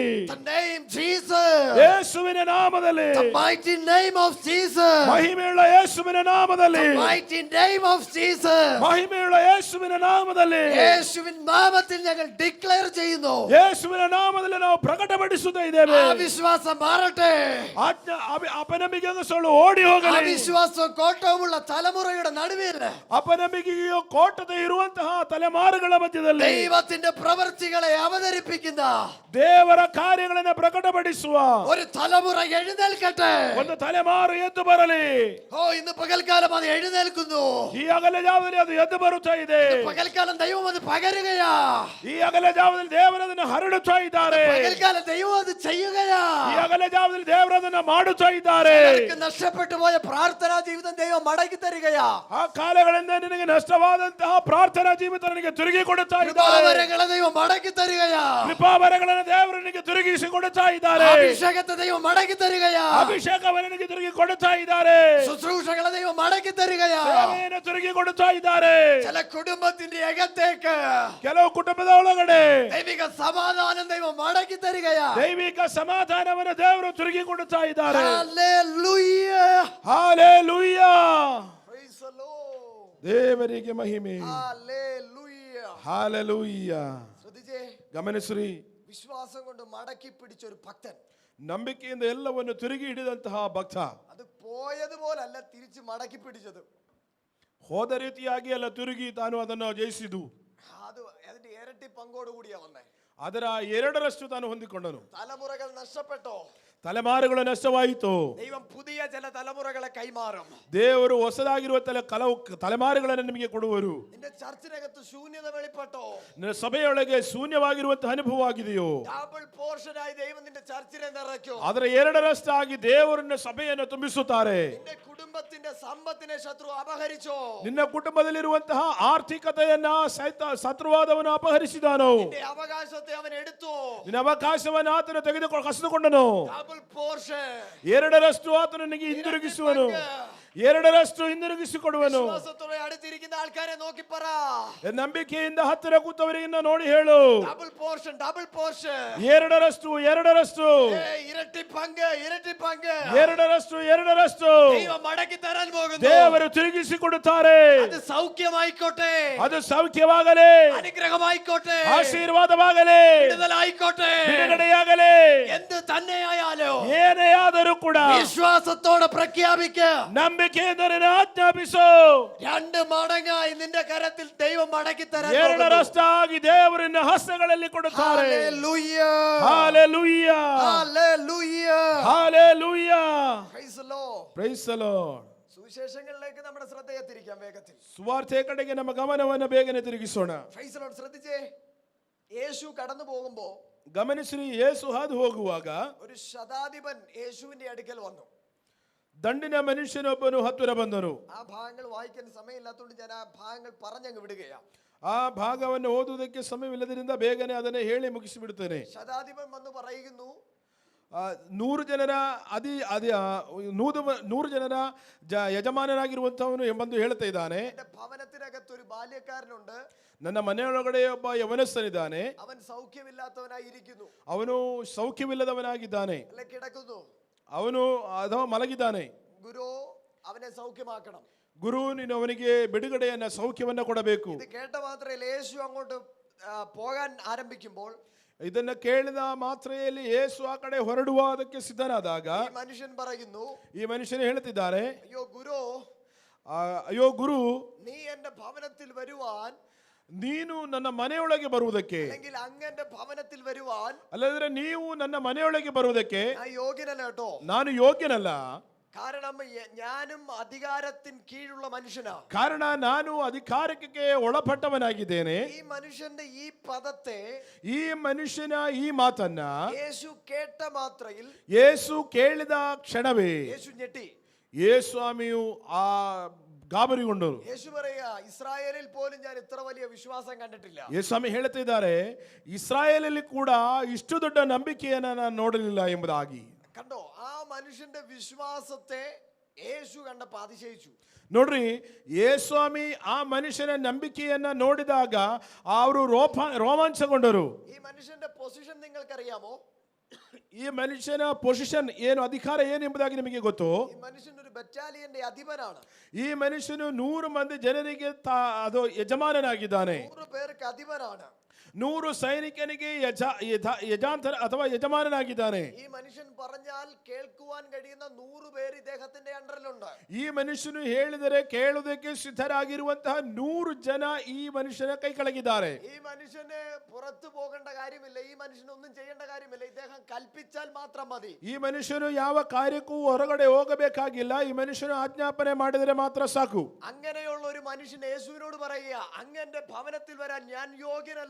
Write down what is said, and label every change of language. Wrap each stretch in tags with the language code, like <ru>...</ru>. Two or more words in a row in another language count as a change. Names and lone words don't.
<en>The name Jesus.</en> <kn>ಯೇಸುವಿನ ನಾಮದಲ್ಲಿ.</kn> <en>The mighty name of Jesus.</en> <kn>ಮಹಿಮೆಯುಳ್ಳ ಯೇಸುವಿನ ನಾಮದಲ್ಲಿ.</kn> <en>The mighty name of Jesus.</en> <kn>ಮಹಿಮೆಯುಳ್ಳ ಯೇಸುವಿನ ನಾಮದಲ್ಲಿ.</kn> <ml>യേശുവിൻ നാമത്തിൽ ഞങ്ങൾ ഡിക്ലെയർ ചെയ്യുന്നു.</ml> <kn>ಯೇಸುವಿನ ನಾಮದಲ್ಲಿ ನಾವು ಪ್ರಕಟಪಡಿಸುತ್ತಾ ಇದ್ದೇವೆ.</kn> <ml>അവിശ്വാസം മാറട്ടെ.</ml> <kn>ಅಪನಂಬಿಕೆಗಳು ಓಡಿ ಹೋಗಲಿ.</kn> <ml>അവിശ്വാസവും കോട്ടവുമുള്ള തലമുറയുടെ നടുവിൽ</ml> <kn>ಅಪನಂಬಿಕೆಯು ಕೋಟದ ಇರುವಂತಹ ತಲೆಮಾರುಗಳ ಮಧ್ಯದಲ್ಲಿ</kn> <ml>ദൈവത്തിന്റെ പ്രവൃത്തികളെ അവതരിപ്പിക്കുന്ന</ml> <kn>ದೇವರ ಕಾರ್ಯಗಳನ್ನು ಪ್ರಕಟಪಡಿಸುವ</kn> <ml>ഒരു തലമുറ എഴുന്നേൽക്കട്ടെ.</ml> <kn>ಒಂದು ತಲೆಮಾರು ಎದ್ದು ಬರಲಿ.</kn> <ml>ഓ, ഇന്ന് പകൽക്കാലം അത് എഴുന്നേൽക്കുന്നു.</ml> <kn>ಈ ಅಗಲ ಜಾವದಲ್ಲಿ ಅದು ಎದ್ದು ಬರುತ್ತಾ ಇದೆ.</kn> <ml>പകൽക്കാലം ദൈവം അത് പകരുകയാ.</ml> <kn>ಈ ಅಗಲ ಜಾವದಲ್ಲಿ ದೇವರು ಅದನ್ನು ಹರಡುತ್ತಾ ಇದ್ದಾರೆ.</kn> <ml>പകൽക്കാലം ദൈവം അത് ചെയ്യുകയാ.</ml> <kn>ಈ ಅಗಲ ಜಾವದಲ್ಲಿ ದೇವರು ಅದನ್ನು ಮಾಡುತ್ತಾ ಇದ್ದಾರೆ.</kn> <ml>നഷ്ടപ്പെട്ടു പോയ പ്രാർത്ഥനാ ജീവിതം ദൈവം മടക്കി തരികയാ.</ml> <kn>ಆ ಕಾಲಗಳಿಂದ ನಿನಗೆ ನಷ್ಟವಾದಂತಹ ಪ್ರಾರ್ಥನಾ ಜೀವಿತ ನನಗೆ ತಿರುಗಿ ಕೊಡುತ್ತಾ ಇದ್ದಾರೆ.</kn> <ml>കൃപാവരങ്ങളെ ദൈവം മടക്കി തരികയാ.</ml> <kn>ಕೃಪಾವರಗಳನ್ನು ದೇವರು ನಿನಗೆ ತಿರುಗಿಸಿ ಕೊಡುತ್ತಾ ಇದ್ದಾರೆ.</kn> <ml>അഭിഷേകത്തെ ദൈവം മടക്കി തരികയാ.</ml> <kn>ಅಭಿಷೇಕವನ್ನು ನಿನಗೆ ತಿರುಗಿ ಕೊಡುತ್ತಾ ಇದ್ದಾರೆ.</kn> <ml>ശുശ്രൂഷകളെ ദൈവം മടക്കി തരികയാ.</ml> <kn>ಸೇವೆಯನ್ನು ತಿರುಗಿ ಕೊಡುತ್ತಾ ಇದ್ದಾರೆ.</kn> <ml>ചില കുടുംബത്തിന്റെ അകത്തേക്ക്</ml> <kn>ಕೆಲವು ಕುಟುಂಬದ ಒಳಗಡೆ</kn> <ml>ദൈവിക സമാധാനം ദൈവം മടക്കി തരികയാ.</ml> <kn>ದೈವಿಕ ಸಮಾಧಾನವನ್ನು ದೇವರು ತಿರುಗಿ ಕೊಡುತ್ತಾ ಇದ್ದಾರೆ.</kn> <ml>ഹല്ലേലൂയ.</ml> <kn>ಹಾಲೆಲೂಯಾ.</kn> <en>Praise the Lord.</en> <kn>ದೇವರಿಗೆ ಮಹಿಮೆ.</kn> <ml>ഹല്ലേലൂയ.</ml> <kn>ಹಾಲೆಲೂಯಾ.</kn> <ml>ശ്രദ്ധിച്ചേ,</ml> <kn>ಗಮನಿಸ್ರಿ.</kn> <ml>വിശ്വാസം കൊണ്ട് മടക്കി പിടിച്ച ഒരു ഭക്തൻ,</ml> <kn>ನಂಬಿಕೆಯಿಂದ ಎಲ್ಲವನ್ನು ತಿರುಗಿ ಹಿಡಿದಂತಹ ಭಕ್ತ,</kn> <ml>അത് പോയതുപോലല്ല തിരിച്ച് മടക്കി പിടിച്ചത്.</ml> <kn>ಹೋದ ರೀತಿಯಾಗಿ ಅಲ್ಲ ತಿರುಗಿ ತಾನು ಅದನ್ನು ಜಯಿಸಿದು.</kn> <ml>അത് അതിന്റെ ഇരട്ടി പങ്കോട് കൂടിയാ വന്നേ.</ml> <kn>ಅದರ ಎರಡರಷ್ಟು ತಾನು ಹೊಂದಿಕೊಂಡನು.</kn> <ml>തലമുറകൾ നഷ്ടപ്പെട്ടോ?</ml> <kn>ತಲೆಮಾರುಗಳು ನಷ್ಟವಾಯಿತು.</kn> <ml>ദൈവം പുതിയ ചില തലമുറകളെ കൈമാറും.</ml> <kn>ದೇವರು ಹೊಸದಾಗಿರುವ ಕೆಲವು ತಲೆಮಾರುಗಳನ್ನು ನಿಮಗೆ ಕೊಡುವರು.</kn> <ml>നിന്റെ ചർച്ചിനകത്ത് ശൂന്യത വെളിപ്പെട്ടോ?</ml> <kn>ನಿನ್ನ ಸಭೆಯೊಳಗೆ ಶೂನ್ಯವಾಗಿರುವಂತಹ ಅನುಭವ ಆಗಿದೆಯೋ?</kn> <en>double portion</en> <ml>ദൈവം നിന്റെ ചർച്ചിനെ നിറയ്ക്കും.</ml> <kn>ಅದರ ಎರಡರಷ್ಟಾಗಿ ದೇವರನ್ನ ಸಭೆಯನ್ನು ತುಂಬಿಸುತ್ತಾರೆ.</kn> <ml>നിന്റെ കുടുംബത്തിന്റെ സമ്പത്തിനെ ശത്രു അപഹരിച്ചോ?</ml> <kn>ನಿನ್ನ ಕುಟುಂಬದಲ್ಲಿರುವಂತಹ ಆರ್ಥಿಕತೆಯನ್ನ ಶತ್ರುವಾದವನು ಅಪಹರಿಸಿದಾನೋ?</kn> <ml>നിന്റെ അവകാശത്തെ അവൻ എടുത്തോ?</ml> <kn>ನಿನ್ನ ಅವಕಾಶವನ್ನು ಆತನು ಕಸಿದುಕೊಂಡನು.</kn> <en>Double portion.</en> <kn>ಎರಡರಷ್ಟು ಆತನು ನಿನಗೆ ಹಿಂದಿರುಗಿಸುವನು. ಎರಡರಷ್ಟು ಹಿಂದಿರುಗಿಸಿಕೊಡುವನು.</kn> <ml>വിശ്വാസത്തോടെ അടുത്തിരിക്കുന്ന ആൾക്കാരെ നോക്കി പറ,</ml> <kn>ನಂಬಿಕೆಯಿಂದ ಹತ್ತಿರ ಕೂತವರಿಗೆ ನೋಡಿ ಹೇಳು,</kn> <en>Double portion, double portion.</en> <kn>ಎರಡರಷ್ಟು</kn> <ml>ഇരട്ടി പങ്ക്, ഇരട്ടി പങ്ക്.</ml> <kn>ಎರಡರಷ್ಟು</kn> <ml>ദൈവം മടക്കി തരാൻ പോകുന്നു.</ml> <kn>ದೇವರು ತಿರುಗಿಸಿಕೊಡುತ್ತಾರೆ.</kn> <ml>അത് സൗഖ്യമായിക്കോട്ടെ,</ml> <kn>ಅದು ಸೌಖ್ಯವಾಗಲಿ,</kn> <ml>അനുഗ്രഹമായിക്കോട്ടെ,</ml> <kn>ಆಶೀರ್ವಾದವಾಗಲಿ,</kn> <ml>വിടുതലായിക്കോട്ടെ,</ml> <kn>ಬಿಡುಗಡೆಯಾಗಲಿ,</kn> <ml>എന്ത് തന്നെയായാലോ</ml> <kn>ಏನೇ ಆದರೂ ಕೂಡ</kn> <ml>വിശ്വാസത്തോടെ പ്രഖ്യാപിക്കുക.</ml> <kn>ನಂಬಿಕೆಯಿಂದ ಆಜ್ಞಾಪಿಸು.</kn> <ml>2 മടങ്ങായി നിന്റെ കരത്തിൽ ദൈവം മടക്കി തരാൻ പോകുന്നു.</ml> <kn>ಎರಡರಷ್ಟಾಗಿ ದೇವರನ್ನ ಹಸ್ತಗಳಲ್ಲಿ ಕೊಡುತ್ತಾರೆ.</kn> <ml>ഹല്ലേലൂയ,</ml> <kn>ಹಾಲೆಲೂಯ,</kn> <ml>ഹല്ലേലൂയ,</ml> <kn>ಹಾಲೆಲೂಯ.</kn> <en>Praise the Lord. Praise the Lord.</en> <ml>സുവിശേഷങ്ങളിലേക്ക് നമ്മുടെ ശ്രദ്ധയെ തിരിക്കാം വേഗത്തിൽ.</ml> <kn>ಸುವಾರ್ತೆ ಕಡೆಗೆ ನಮ್ಮ ಗಮನವನ್ನು ಬೇಗನೆ ತಿರುಗಿಸೋಣ.</kn> <en>Praise the Lord.</en> <ml>ശ്രദ്ധിച്ചേ, യേശു കടന്നു പോകുമ്പോ</ml> <kn>ಗಮನಿಸಿ, ಯೇಸು ಹಾದು ಹೋಗುವಾಗ</kn> <ml>ഒരു ശതാധിപൻ യേശുവിന്റെ അടുക്കൽ വന്നു.</ml> <kn>ದಂಡಿನ ಮನುಷ್ಯನೊಬ್ಬನು ಹತ್ತಿರ ಬಂದನು.</kn> <ml>ആ ഭാഗങ്ങൾ വായിക്കാൻ സമയമില്ലാത്തതുകൊണ്ട് ഞാൻ ആ ഭാഗങ്ങൾ പറഞ്ഞങ്ങ് വിടുകയാണ്.</ml> <kn>ಆ ಭಾಗವನ್ನು ಓದುವುದಕ್ಕೆ ಸಮಯವಿಲ್ಲದರಿಂದ ಬೇಗನೆ ಅದನ್ನೇ ಹೇಳಿ ಮುಗಿಸಿಬಿಡುತ್ತೇನೆ.</kn> <ml>ശതാധിപൻ വന്ന് പറയുന്നു,</ml> <kn>100 ಜನರ 100 ಜನರ ಯಜಮಾನನಾಗಿರುವಂತವನು ಎಂಬಂದು ಹೇಳ್ತಾ ಇದ್ದಾನೆ.</kn> <ml>എന്റെ ഭവനത്തിനകത്ത് ഒരു ബാല്യക്കാരനുണ്ട്,</ml> <kn>ನನ್ನ ಮನೆಯೊಳಗಡೆ ಒಬ್ಬ ಯವನಸ್ಥನಿದ್ದಾನೆ,</kn> <ml>അവൻ സൗഖ്യമില്ലാത്തവനായിരിക്കുന്നു,</ml> <kn>ಅವನು ಸೌಖ್ಯವಿಲ್ಲದವನಾಗಿದ್ದಾನೆ,</kn> <ml>അല്ലെ കിടക്കുന്നു.</ml> <kn>ಅವನು ಅಥವಾ ಮಲಗಿದ್ದಾನೆ.</kn> <ml>ഗുരു അവനെ സൗഖ്യമാക്കണം.</ml> <kn>ಗುರು, ನೀನು ಅವನಿಗೆ ಬಿಡುಗಡೆಯನ್ನ ಸೌಖ್ಯವನ್ನ ಕೊಡಬೇಕು.</kn> <ml>ഇത് കേട്ട മാത്രമല്ല, യേശു അങ്ങോട്ട് പോകാൻ ആരംഭിക്കുമ്പോൾ</ml> <kn>ಇದನ್ನ ಕೇಳಿದ ಮಾತ್ರೆಯಲ್ಲಿ ಯೇಸು ಆ ಕಡೆ ಹೊರಡುವುದಕ್ಕೆ ಸಿದ್ಧನಾದಾಗ</kn> <ml>ഈ മനുഷ്യൻ പറയുന്നു,</ml> <kn>ಈ ಮನುಷ್ಯನೇ ಹೇಳ್ತಿದ್ದಾರೆ,</kn> <ml>അയ്യോ</ml> <kn>ಗುರು,</kn> <ml>നീ എന്റെ ഭവനത്തിൽ വരുവാൻ,</ml> <kn>ನೀನು ನನ್ನ ಮನೆಯೊಳಗೆ ಬರುವುದಕ್ಕೆ,</kn> <ml>അല്ലെങ്കിൽ അങ്ങന്റെ ഭവനത്തിൽ വരുവാൻ,</ml> <kn>ಅಲ್ಲದ್ರೆ ನೀವು ನನ್ನ ಮನೆಯೊಳಗೆ ಬರುವುದಕ್ಕೆ</kn> <ml>ഞാൻ യോഗ്യനല്ല കേട്ടോ.</ml> <kn>ನಾನು ಯೋಗ್ಯನಲ್ಲ.</kn> <ml>കാരണം ഞാനും അധികാരത്തിന് കീഴുള്ള മനുഷ്യനാണ്.</ml> <kn>ಕಾರಣ ನಾನು ಅಧಿಕಾರಕ್ಕೆ ಒಳಪಟ್ಟವನಾಗಿದ್ದೇನೆ.</kn> <ml>ഈ മനുഷ്യന്റെ ഈ പദത്തെ,</ml> <kn>ಈ ಮನುಷ್ಯನ ಈ ಮಾತನ್ನ</kn> <ml>യേശു കേട്ട മാത്രയിൽ</ml> <kn>ಯೇಸು ಕೇಳಿದ ಕ್ಷಣವೇ</kn> <ml>യേശു ഞെട്ടി.</ml> <kn>ಯೇಸ್ವಾಮಿಯು ಆ ಗಾಬರಿಗೊಂಡರು.</kn> <ml>യേശു പറയാ, ഇസ്രായേലിൽ പോലും ഞാൻ ഇത്ര വലിയ വിശ്വാസം കണ്ടിട്ടില്ല.</ml> <kn>ಯೇಸ್ವಾಮಿ ಹೇಳ್ತಿದ್ದಾರೆ, ಇಸ್ರಾಯೇಲಲ್ಲಿ ಕೂಡ ಇಷ್ಟು ದೊಡ್ಡ ನಂಬಿಕೆಯನ್ನ ನಾನು ನೋಡಲಿಲ್ಲ ಎಂಬುದಾಗಿ.</kn> <ml>കണ്ടോ, ആ മനുഷ്യന്റെ വിശ്വാസത്തെ യേശു കണ്ടപ്പോ അതിശയിച്ചു.</ml> <kn>ನೋಡ್ರಿ, ಯೇಸ್ವಾಮಿ ಆ ಮನುಷ್ಯನ ನಂಬಿಕೆಯನ್ನ ನೋಡಿದಾಗ ಅವರು ರೋಮಾಂಚಗೊಂಡರು.</kn> <ml>ഈ മനുഷ്യന്റെ പൊസിഷൻ നിങ്ങൾക്കറിയാമോ?</ml> <kn>ಈ ಮನುಷ್ಯನ ಪೊಸಿಷನ್ ಏನು, ಅಧಿಕಾರ ಏನು ಎಂಬುದಾಗಿ ನಿಮಗೆ ಗೊತ್ತು?</kn> <ml>ഈ മനുഷ്യൻ ഒരു ബറ്റാലിയന്റെ അധിപനാണ്.</ml> <kn>ಈ ಮನುಷ್ಯನು 100 ಮಂದಿ ಜನರಿಗೆ ಅದು ಯಜಮಾನನಾಗಿದ್ದಾನೆ.</kn> <ml>100 പേർക്ക് അധിപനാണ്.</ml> <kn>100 ಸೈನಿಕನಿಗೆ ಯಜಾಂತರ ಅಥವಾ ಯಜಮಾನನಾಗಿದ್ದಾನೆ.</kn> <ml>ഈ മനുഷ്യൻ പറഞ്ഞാൽ കേൾക്കുവാൻ കഴിയുന്ന 100 പേര് ഇദ്ദേഹത്തിന്റെ അണ്ടറിലുണ്ട്.</ml> <kn>ಈ ಮನುಷ್ಯನು ಹೇಳಿದರೆ ಕೇಳುವುದಕ್ಕೆ ಸಿದ್ಧರಾಗಿರುವಂತಹ 100 ಜನ ಈ ಮನುಷ್ಯನ ಕೈ ಕೆಳಗಿದ್ದಾರೆ.</kn> <ml>ഈ മനുഷ്യന് പുറത്തു പോകേണ്ട കാര്യമില്ല, ഈ മനുഷ്യന് ഒന്നും ചെയ്യേണ്ട കാര്യമില്ല, ഇദ്ദേഹം കൽപ്പിച്ചാൽ മാത്രം മതി.</ml> <kn>ಈ ಮನುಷ್ಯನು ಯಾವ ಕಾರ್ಯಕ್ಕೂ ಹೊರಗಡೆ ಹೋಗಬೇಕಾಗಿಲ್ಲ, ಈ ಮನುಷ್ಯನು ಆಜ್ಞಾಪನೆ ಮಾಡಿದರೆ ಮಾತ್ರ ಸಾಕು.</kn> <ml>അങ്ങനെയുള്ള ഒരു മനുഷ്യൻ യേശുവിനോട് പറയുക, അങ്ങന്റെ ഭവനത്തിൽ വരാൻ ഞാൻ യോഗ്യനല്ല.</ml>